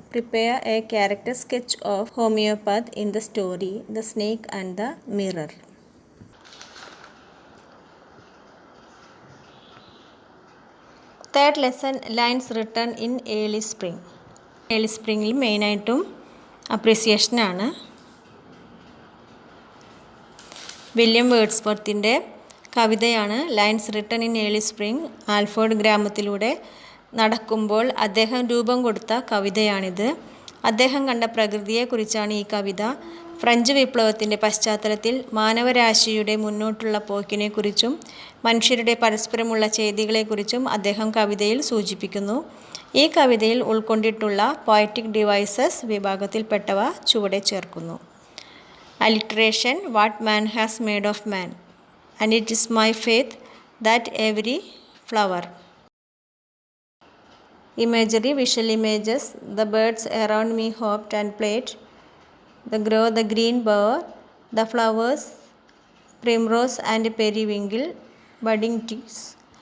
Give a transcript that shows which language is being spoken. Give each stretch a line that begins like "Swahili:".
English: Prepare a character sketch of homeopath in the story The Snake and the Mirror. Third lesson, lines written in early spring. Early springil
Malayalam: മെയിനായിട്ടും അപ്രീസിയേഷനാണ്. William വേർഡ്സ്വർത്തിൻ്റെ കവിതയാണ് lines written in early spring. Alfred ഗ്രാമത്തിലൂടെ നടക്കുമ്പോൾ അദ്ദേഹം രൂപം കൊടുത്ത കവിതയാണിത്. അദ്ദേഹം കണ്ട പ്രകൃതിയെക്കുറിച്ചാണ് ഈ കവിത. French വിപ്ലവത്തിൻ്റെ പശ്ചാത്തലത്തിൽ മാനവരാശിയുടെ മുന്നോട്ടുള്ള പോക്കിനെക്കുറിച്ചും മനുഷ്യരുടെ പരസ്പരമുള്ള ചെയ്തികളെക്കുറിച്ചും അദ്ദേഹം കവിതയിൽ സൂചിപ്പിക്കുന്നു. ഈ കവിതയിൽ ഉൾക്കൊണ്ടിട്ടുള്ള പോയറ്റിക് ഡിവൈസസ് വിഭാഗത്തിൽപ്പെട്ടവ ചുവടെ ചേർക്കുന്നു.
English: Alliteration, what man has made of man, and it is my faith that every flower. Imagery, visual images. The birds around me hopped and played. The green bower, the flowers, primrose and periwinkle, budding twigs.